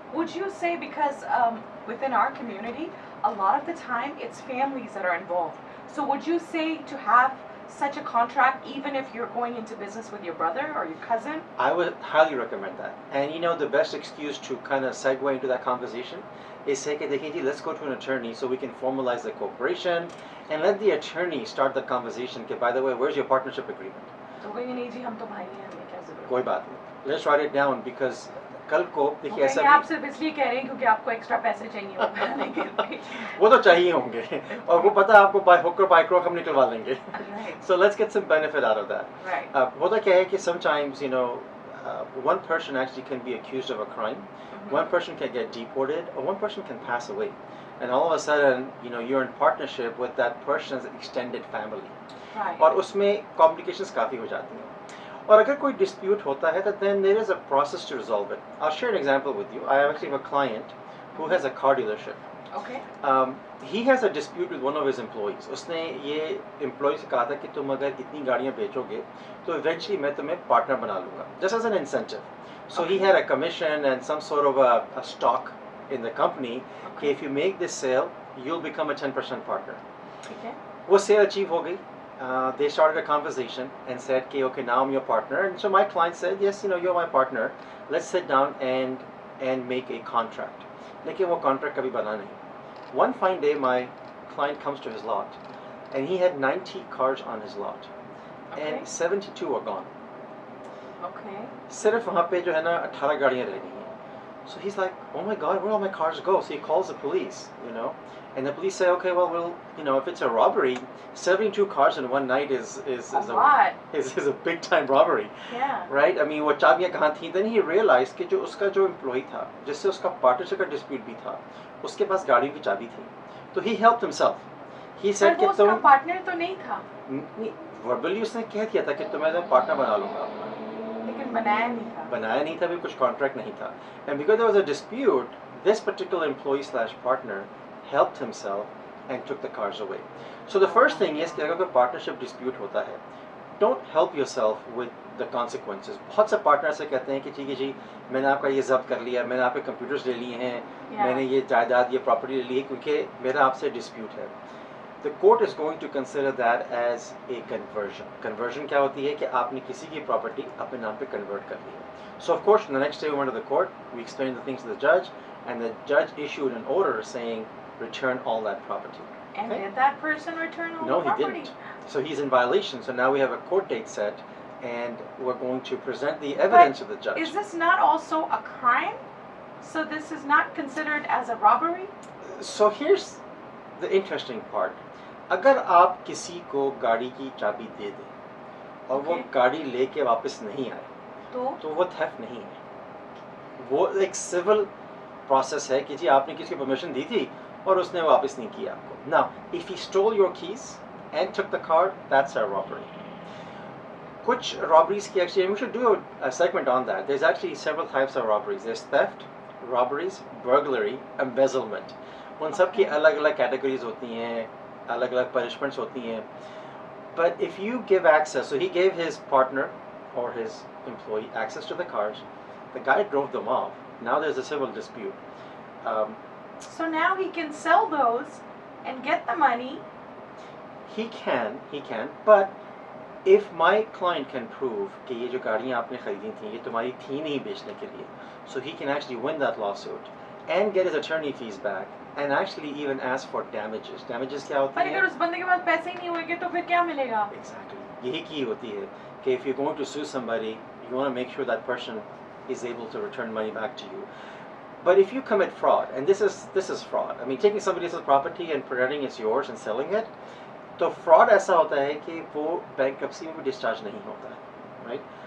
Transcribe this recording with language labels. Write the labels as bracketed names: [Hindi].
[English] Would you say because within our community, a lot of the time it's families that are involved. So would you say to have such a contract even if you're going into business with your brother or your cousin? I would highly recommend that. And you know, the best excuse to kind of segue into that conversation is say [Hindi] कि देखिए जी, [English] let's go to an attorney so we can formalize the corporation and let the attorney start the conversation कि by the way, where's your partnership agreement? [Hindi] तो कहेंगे नहीं जी, हम तो भाई हैं, हमें क्या ज़रूरत? कोई बात नहीं. Let's write it down because कल को देखिए ऐसा भी आप सिर्फ इसलिए कह रहे हैं क्योंकि आपको एक्स्ट्रा पैसे चाहिए होंगे. वो तो चाहिए होंगे और वो पता है आपको [English] by hook or by crook [Hindi] हम निकलवा लेंगे. [English] So let's get some benefit out of that. Right. [Hindi] होता क्या है कि [English] sometimes you know one person actually can be accused of a crime, one person can get deported, or one person can pass away, and all of a sudden you know you're in partnership with that person's extended family. Right. [Hindi] और उसमें complications काफ़ी हो जाती हैं. और अगर कोई dispute होता है तो [English] then there is a process to resolve it. I'll share an example with you. I actually have a client who has a car dealership. Okay. He has a dispute with one of his employees. [Hindi] उसने ये employee से कहा था कि तुम अगर इतनी गाड़ियाँ बेचोगे तो eventually मैं तुम्हें partner बना लूँगा. [English] Just as an incentive. So he had a commission and some sort of a stock in the company. कि if you make this sale, you'll become a 10% partner. Okay. [Hindi] वो sale achieve हो गई. [English] They started a conversation and said, okay, now I'm your partner. And so my client said, yes, you know, you're my partner. Let's sit down and make a contract. [Hindi] लेकिन वो contract कभी बना नहीं. [English] One fine day, my client comes to his lot, and he had 90 cars on his lot, and 72 are gone. Okay. [Hindi] सिर्फ वहाँ पे जो है ना 18 गाड़ियाँ रह गई हैं. [English] So he's like, oh my God, where all my cars go? So he calls the police, you know, and the police say, okay, well, you know, if it's a robbery, 72 cars in one night is a big time robbery. Yeah. Right? I mean, [Hindi] वो चाबियाँ कहाँ थी? [English] Then he realized [Hindi] कि जो उसका जो employee था, जिससे उसका partnership का dispute भी था, उसके पास गाड़ियों की चाबी थी. [English] तो he helped himself. He said कि [Hindi] तुम partner तो नहीं था. Verbally उसने कह दिया था कि तुम्हें मैं partner बना लूँगा. लेकिन बनाया नहीं था. भी कुछ contract नहीं था. [English] And because there was a dispute, this particular employee/partner helped himself and took the cars away. So the first thing is कि [Hindi] अगर कोई partnership dispute होता है, [English] don't help yourself with the consequences. [Hindi] बहुत से पार्टनर से कहते हैं कि ठीक है जी, मैंने आपका ये जब्त कर लिया, मैंने आपके कंप्यूटर्स ले लिए हैं, मैंने ये जायदाद, ये प्रॉपर्टी ले ली है क्योंकि मेरा आपसे डिस्प्यूट है. [English] The court is going to consider that as a conversion. [Hindi] Conversion क्या होती है कि आपने किसी की प्रॉपर्टी अपने नाम पे convert कर ली है. [English] So of course, the next day we went to the court, we explained the things to the judge, and the judge issued an order saying, return all that property. And did that person return all No, the property? he didn't. So he's in violation. So now we have a court date set, and we're going to present the evidence to the judge. Is this not also a crime? So this is not considered as a robbery? So here's the interesting part. [Hindi] अगर आप किसी को गाड़ी की चाबी दे दें और वो गाड़ी लेके वापस नहीं आए, तो वो थेफ्ट नहीं है. वो एक सिविल प्रोसेस है कि जी आपने किसी को परमिशन दी थी और उसने वापस नहीं किया आपको. [English] Now, if he stole your keys and took the car, that's a robbery. [Hindi] कुछ robberies की [English] actually, we should do a segment on that. There's actually several types of robberies. There's theft, robberies, burglary, embezzlement. [Hindi] उन सब की अलग-अलग categories होती हैं, अलग-अलग punishments होती हैं. [English] But if you give access, so he gave his partner or his employee access to the cars. The guy drove them off. Now there's a civil dispute. So now he can sell those and get the money. He can. But if my client can prove कि [Hindi] ये जो गाड़ियाँ आपने खरीदी थी, ये तुम्हारी थी नहीं बेचने के लिए, [English] so he can actually win that lawsuit and get his attorney fees back and actually even ask for damages. [Hindi] Damages क्या होती पर हैं? अगर उस बंदे के पास पैसे ही नहीं होंगे तो फिर क्या मिलेगा? [English] Exactly. [Hindi] यही की होती है कि [English] if you're going to sue somebody, you want to make sure that person is able to return money back to you. But if you commit fraud, and this is fraud. I mean, taking somebody else's property and pretending it's yours and selling it, [Hindi] तो fraud ऐसा होता है [English] कि वो bankruptcy में भी discharge नहीं होता है, right?